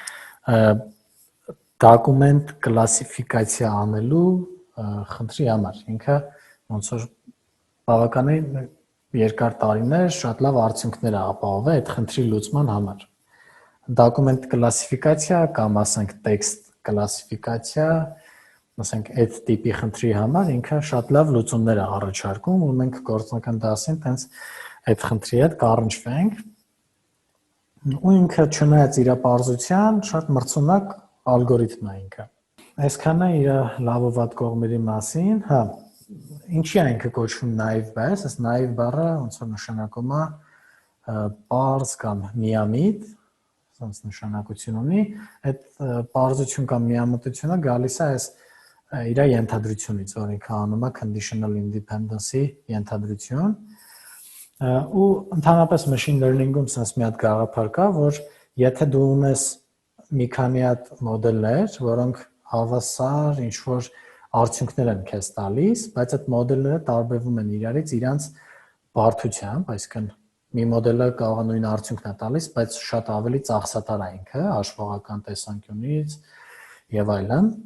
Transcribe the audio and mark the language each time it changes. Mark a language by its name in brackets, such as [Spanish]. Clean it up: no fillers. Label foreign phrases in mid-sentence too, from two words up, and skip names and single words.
[Armenian] դոկումենտ կլասիֆիկացիա անելու խնդրի համար։ Ինքը ոնց որ բավականին երկար տարիներ շատ լավ արդյունքներ է ապահովել այդ խնդրի լուծման համար։ Դոկումենտ կլասիֆիկացիա կամ ասենք տեքստ կլասիֆիկացիա, ասենք այդ տիպի խնդրի համար ինքը շատ լավ լուծումներ է առաջարկում, ու մենք գործնական դասին տենց այդ խնդրի հետ կառնչվենք։ Ու ինքը չնայած իր պարզության շատ մրցունակ ալգորիթմ է ինքը։ Այսքանը իր լավ ու վատ կողմերի մասին, ինչի է ինքը կոչվում [English] naive bias, [Armenian] այս naive բառը ոնց որ նշանակում է պարզ կամ միամիտ, sense նշանակություն ունի, այդ պարզություն կամ միամտությունը գալիս է այս իր ենթադրությունից, որ ինքը անում է [English] conditional independence- [Armenian] ի ենթադրություն, ու ընդհանրապես [English] machine learning- [Armenian] ում sense մի հատ գաղափար կա, որ եթե դու ունես մի քանի հատ մոդելներ, որոնք հավասար ինչ-որ արդյունքներ են քեզ տալիս, բայց այդ մոդելները տարբերվում են իրարից իրանց բարդությամբ, այսինքն մի մոդելը կարող է նույն արդյունքն է տալիս, բայց շատ ավելի ծախսատար է ինքը հաշվողական տեսանկյունից եւ այլն։